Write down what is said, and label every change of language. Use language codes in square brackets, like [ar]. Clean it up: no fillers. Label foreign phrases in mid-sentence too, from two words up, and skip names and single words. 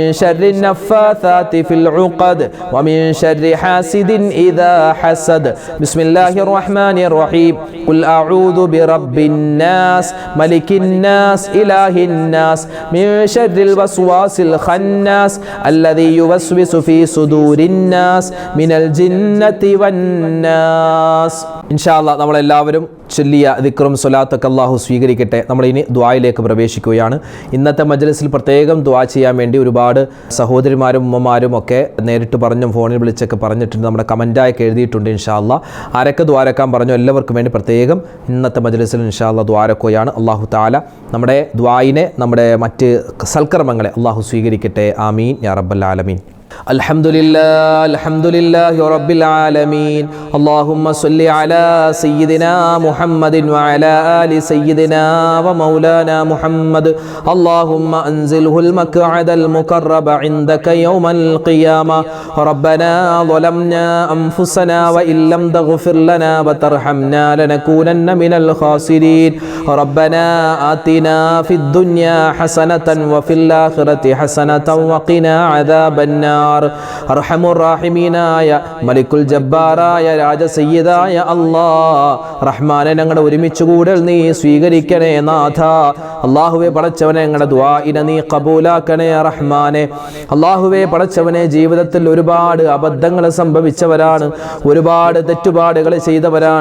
[ar] شر النفاثات في العقد ومن شر حاسد إذا حسد بسم الله الرحمن الرحيم قل أعوذ برب الناس ملك الناس إله الناس من شر الوسواس الخناس الذي يوسوس في صدور الناس من الجنة والناس إن شاء الله [ml] നമ്മളെല്ലാവരും ചൊല്ലിയ ദിക്റും സ്വലാത്തൊക്കെ അല്ലാഹു സ്വീകരിക്കട്ടെ. നമ്മളിനി ദുആയിലേക്ക് പ്രവേശിക്കുകയാണ്. ഇന്നത്തെ മജ്ലിസിൽ പ്രത്യേകം ദുആ ചെയ്യാൻ വേണ്ടി ഒരുപാട് സഹോദരിമാരും ഉമ്മമാരും ഒക്കെ നേരിട്ട് പറഞ്ഞും ഫോണിൽ വിളിച്ചൊക്കെ പറഞ്ഞിട്ടുണ്ട്. നമ്മുടെ കമൻറ്റായൊക്കെ എഴുതിയിട്ടുണ്ട്. [ar] إن شاء الله [ml] ആരൊക്കെ ദുആരക്കാൻ പറഞ്ഞു എല്ലാവർക്കും വേണ്ടി പ്രത്യേകം ഇന്നത്തെ മജ്ലിസിൽ [ar] إن شاء الله [ml] ദുആരക്കുകയാണ്. [ar] الله تعالى [ml] നമ്മുടെ ദുആയിനെ നമ്മുടെ മറ്റ് സൽക്കർമ്മങ്ങളെ അല്ലാഹു സ്വീകരിക്കട്ടെ. [ar] آمين يا رب العالمين. الحمد لله رب العالمين. اللهم صل على سيدنا محمد وعلى آل سيدنا ومولانا محمد. اللهم أنزله المقعد المقرب عندك يوم القيامة. ربنا ظلمنا أنفسنا وإن لم تغفر لنا وترحمنا لنكونن من الخاسرين. ربنا آتنا في الدنيا حسنة وفي الآخرة حسنة وقنا عذاب النار. أرحم الراحمين يا ملك الجبار يا [ml] രാജസയ്യിദായ അല്ലാഹ് റഹ്മാനെ ഞങ്ങളുടെ ഒരുമിച്ച് കൂടൽ നീ സ്വീകരിക്കണേ നാഥ. അല്ലാഹുവേ പടച്ചവനെ ഞങ്ങളുടെ ദുആഇനെ നീ ഖബൂലാക്കണേ റഹ്മാനെ. അല്ലാഹുവേ പടച്ചവനെ ജീവിതത്തിൽ ഒരുപാട് അബദ്ധങ്ങൾ സംഭവിച്ചവരാണ്, ഒരുപാട് തെറ്റുപാടുകൾ ചെയ്തവരാണ്.